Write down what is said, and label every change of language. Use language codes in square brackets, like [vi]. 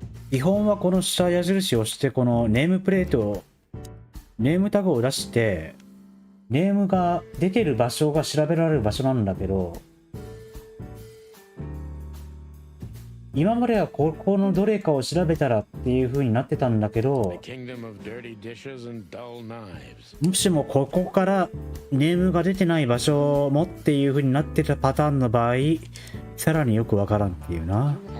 [ja] 基本はこの下矢印を押してこのネームプレートをネームタグを出してネームが出てる場所が調べられる場所なんだけど、今まではここのどれかを調べたらっていう風になってたんだけど、 [en] The kingdom of dirty dishes and dull knives. [ja] もしもここからネームが出てない場所もっていう風になってたパターンの場合、さらによくわからんっていうな。